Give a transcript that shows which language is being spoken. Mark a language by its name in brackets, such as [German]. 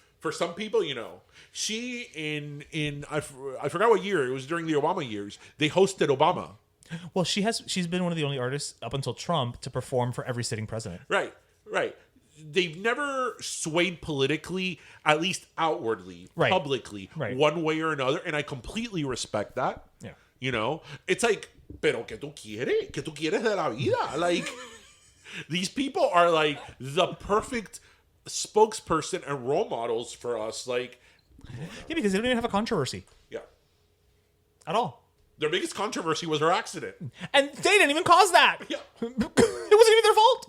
[English] For some people, she in I forgot what year, it was during the Obama years, they hosted Obama. Well, she's been one of the only artists up until Trump to perform for every sitting president. Right. They've never swayed politically, at least outwardly, publicly, one way or another, and I completely respect that. Yeah. It's like, [Spanish] pero que tú quieres de la vida? [English] Like, these people are like the perfect spokesperson and role models for us. Like, yeah, because they don't even have a controversy. Yeah. At all. Their biggest controversy was her accident. And they didn't even cause that. Yeah. It wasn't even their fault.